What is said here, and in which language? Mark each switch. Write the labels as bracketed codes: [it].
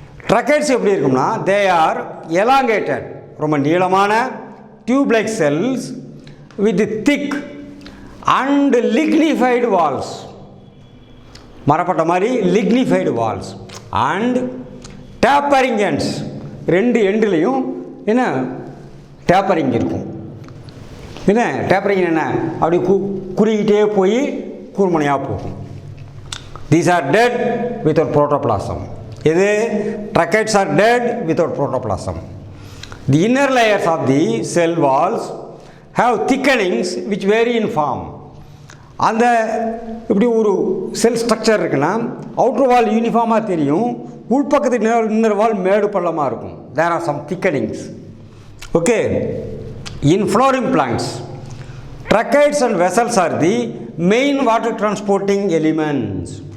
[en] tracheids [ta] எப்படி இருக்கும்னா, [en] they are elongated, [ta] ரொம்ப நீளமான [en] tube like cells with thick and lignified walls, [ta] மரப்பட்ட மாதிரி [en] lignified walls and tapering ends, [ta] 2 எண்டுலேயும் என்ன [en] Tapering இருக்கும். [ta] என்ன டேப்பரிங் என்ன, அப்படி குறுகிட்டே போய் கூர்மனையாக போகும். [en] These are dead without protoplasm. இது tracheids are dead without protoplasm. The inner layers of the cell walls have thickenings which vary in form. [ta] அந்த இப்படி ஒரு செல் ஸ்ட்ரக்சர் இருக்குன்னா அவுட்டர் வால் யூனிஃபார்மாக தெரியும், உள்பக்கத்து இன்னர் வால் மேடு பள்ளமாக இருக்கும். [en] There are some thickenings. Okay, in flowering plants, tracheids and vessels are the main water transporting elements.